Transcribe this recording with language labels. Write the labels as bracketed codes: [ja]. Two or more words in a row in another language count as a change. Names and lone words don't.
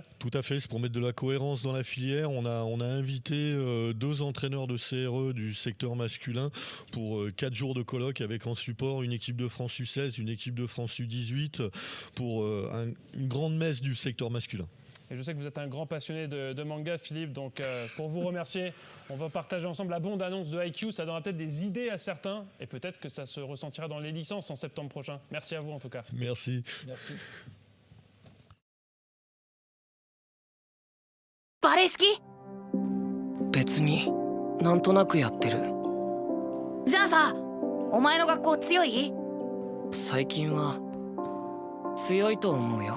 [fr] Tout à fait, c'est pour mettre de la cohérence dans la filière. On a invité 2 entraîneurs de CRE du secteur masculin pour 4 jours de colloque avec en support une équipe de France U16, une équipe de France U18 pour une grande messe du secteur masculin. Et je sais que vous êtes un grand passionné de manga, Philippe, donc pour vous remercier, on va partager ensemble la bande-annonce de IQ. Ça donnera peut-être des idées à certains et peut-être que ça se ressentira dans les licences en septembre prochain. Merci à vous en tout cas. Merci. Merci. [ja] バレー好き？別になんとなくやってる。じゃあさ、お前の学校強い？最近は強いと思うよ。